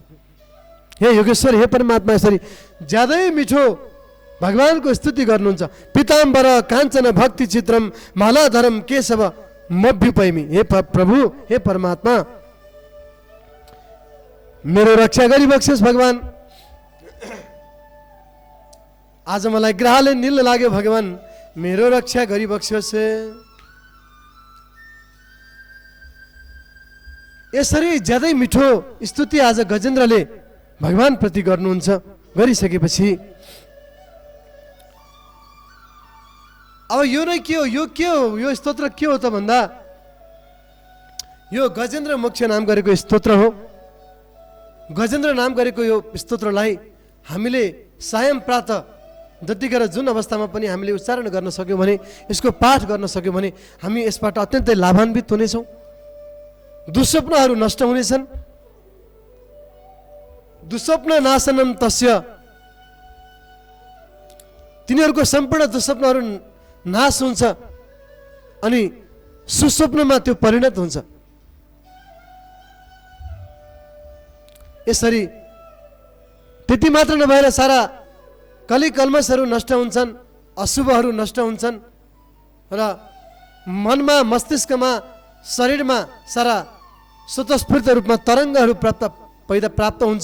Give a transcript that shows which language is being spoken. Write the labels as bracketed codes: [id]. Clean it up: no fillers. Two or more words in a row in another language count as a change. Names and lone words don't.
[ne] हे योगेश्वर, हे परमात्मा यसरी ज्यादै मिठो भगवानको स्तुति गर्नुहुन्छ। [sa] पीताम्बर काञ्चन भक्ति चित्रम मालाधरम केशव मभ्युपैमी। [ne] हे प्रभु, हे परमात्मा मेरो रक्षा गरिबक्सियोस् भगवान। आज मलाई ग्रहले निल लाग्यो भगवान, मेरो रक्षा गरिबक्सियोस्। यसरी ज्यादै मिठो स्तुति आज गजेन्द्रले भगवान प्रति गर्नुहुन्छ। गरिसकेपछि अब यो नै के हो, यो स्तोत्र के हो त भन्दा यो गजेन्द्र मोक्ष नाम गरेको स्तोत्र हो। गजेन्द्र नाम गरेको यो स्तोत्रलाई हामीले [sa] सायं प्रातः [ne] जतिखेर जुन अवस्थामा पनि हामीले उच्चारण गर्न सक्यौँ भने, यसको पाठ गर्न सक्यौँ भने हामी यसबाट अत्यन्तै लाभान्वित हुनेछौँ। दुस्वप्नहरू नष्ट हुनेछन्। [sa] दुस्वप्न नाशनम तस्य, [ne] तिनीहरूको सम्पूर्ण दुस्वप्नहरू नाश हुन्छ अनि सुस्वप्नमा त्यो परिणत हुन्छ। यसरी त्यति मात्र नभएर सारा कली कल्मसहरू नष्ट हुन्छन्, अशुभहरू नष्ट हुन्छन् र मनमा मस्तिष्कमा शरीरमा सारा स्वतस्फूर्त रूपमा तरङ्गहरू प्राप्त हुन्छ।